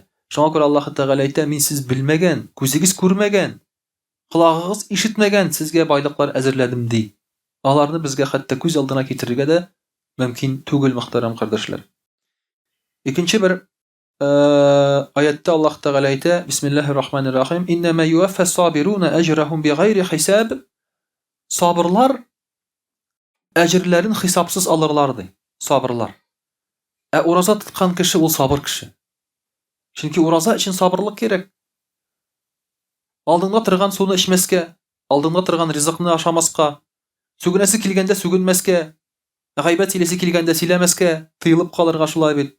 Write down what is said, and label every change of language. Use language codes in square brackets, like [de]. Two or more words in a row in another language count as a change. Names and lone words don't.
[tt] Шуңа күрә Аллаһ Тәгалә әйтә: Мин сез белмәгән, күзегез күрмәгән, колагыгыз ишетмәгән сезгә байлыклар әзерләдем ди. Аларны безгә хәтта күз алдына китерергә дә мөмкин түгел, мөхтәрәм кардәшләр. Икенче бер аятта Аллаһ Тәгалә әйтә: [ar] بسم الله الرحمن الرحيم. إنما يوفى الصابرون أجرهم بغير حساب. [tt] Сабырлар әҗрләрен хисапсыз алырлар ди. Сабырлар. Ураза тоткан кеше ул сабыр кеше. Чөнки ураза өчен сабырлык кирәк. Алдыңда торган суны эчмәскә, алдыңда торган ризыкны ашамаска, сүгенәсе килгәндә сүгенмәскә, гайбәт сөйләсе килгәндә сөйләмәскә, тыелып калырга шулай бит.